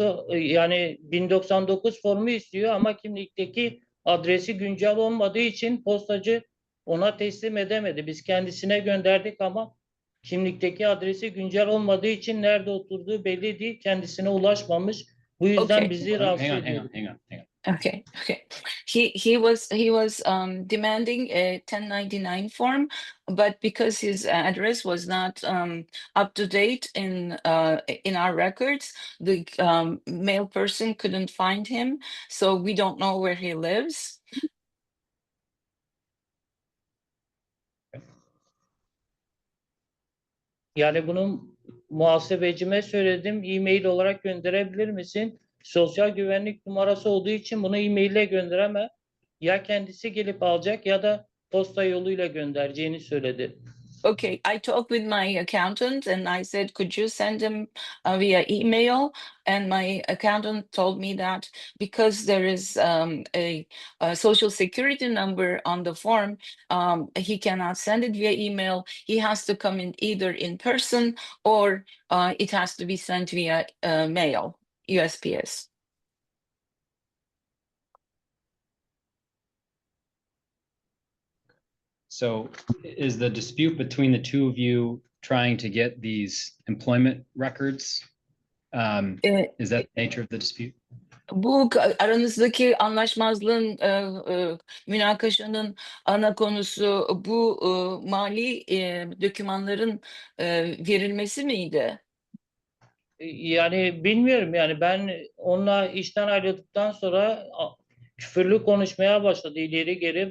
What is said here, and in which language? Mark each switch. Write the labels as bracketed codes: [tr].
[tr] Yani 1099 formu istiyor ama kimlikteki adresi güncel olmadığı için postacı ona teslim edemedi. Biz kendisine gönderdik ama kimlikteki adresi güncel olmadığı için nerede oturduğu belli değil. Kendisine ulaşmamış. Bu yüzden [en] Okay. [tr] bizi rahatsız ediyor. [en] Hang on. Okay. He was demanding a 1099 form, but because his address was not up to date in our records, the mail person couldn't find him, so we don't know where he lives. [tr] Yani bunu muhasebecime söyledim. E-mail olarak gönderebilir misin? Sosyal güvenlik numarası olduğu için bunu e-mail ile gönderemem. Ya kendisi gelip alacak ya da posta yoluyla göndereceğini söyledi. [en] Okay, I talked with my accountant and I said, could you send him via email? And my accountant told me that because there is a social security number on the form, he cannot send it via email. He has to come in either in person or it has to be sent via mail, USPS. So is the dispute between the two of you trying to get these employment records? Is that the nature of the dispute? [tr] Bu aranızdaki anlaşmazlığın, münakaşanın ana konusu bu mali dokümanların verilmesi miydi? Yani bilmiyorum, yani ben onunla işten ayrıldıktan sonra küfürlü konuşmaya başladı ileri geri.